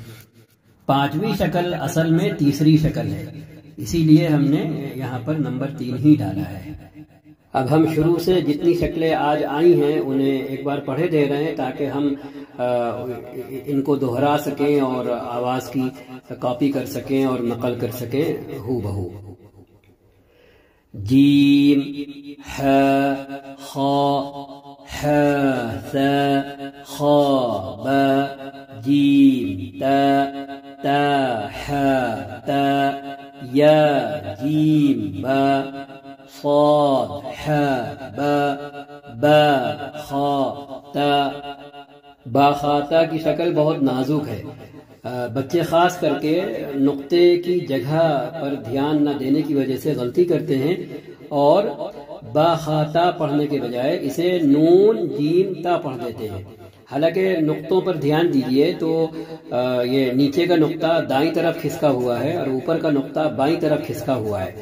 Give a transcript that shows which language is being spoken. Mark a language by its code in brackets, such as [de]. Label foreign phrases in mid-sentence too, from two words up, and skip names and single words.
[ur] 5ویں شکل اصل میں تیسری شکل ہے، اسی لیے ہم نے یہاں پر نمبر 3 ہی ڈالا ہے. اب ہم شروع سے جتنی شکلیں آج آئی ہیں انہیں ایک بار پڑھے دے رہے ہیں تاکہ ہم ان کو دہرا سکیں اور آواز کی کاپی کر سکیں اور نقل کر سکیں ہو بہو. جیم ح خ ح ث خ ب جیم تا تا ح تا یا جیم با صاد ح با با خا تا. با خا تا کی شکل بہت نازک ہے. بچے خاص کر کے نقطے کی جگہ پر دھیان نہ دینے کی وجہ سے غلطی کرتے ہیں اور با خا تا پڑھنے کے بجائے اسے نون جیم تا پڑھ دیتے ہیں. حالانکہ نقطوں پر دھیان دیجئے تو یہ نیچے کا نقطہ دائیں طرف کھسکا ہوا ہے اور اوپر کا نقطہ بائیں طرف کھسکا ہوا ہے.